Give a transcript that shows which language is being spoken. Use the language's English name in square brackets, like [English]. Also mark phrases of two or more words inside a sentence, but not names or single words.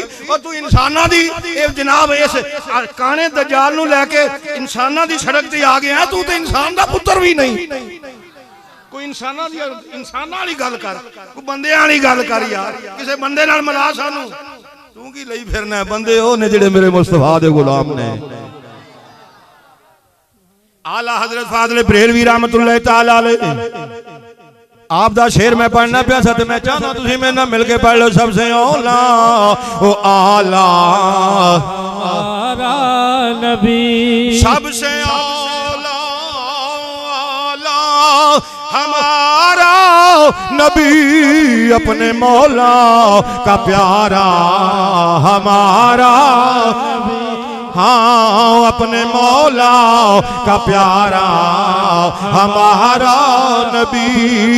[Punjabi] اور تو انساناں دی جناب اس کانے دجال نوں لے کے انساناں دی سڑک تے آ گیا، تو تو انسان دا پتر بھی نہیں. کوئی انساناں والی گل کر، کوئی بندے والی گل کر یار، کسی بندے نال ملا سانوں. تو کی لئی پھرنا بندے او نے جیڑے میرے مصطفیٰ دے غلام نے. اعلیٰ حضرت فاضل بریلوی [Arabic] رحمة الله تعالى عليه [Punjabi] آپ دا شعر میں پڑھنا پیا سا، میں چاہتا تسی میرے نال مل کے پڑھ لو. [Urdu] سب سے اولیٰ او اعلیٰ ہمارا نبی, سب سے اولیٰ اعلیٰ ہمارا نبی، اپنے مولا کا پیارا ہمارا، ہاں اپنے مولا کا پیارا ہمارا نبی.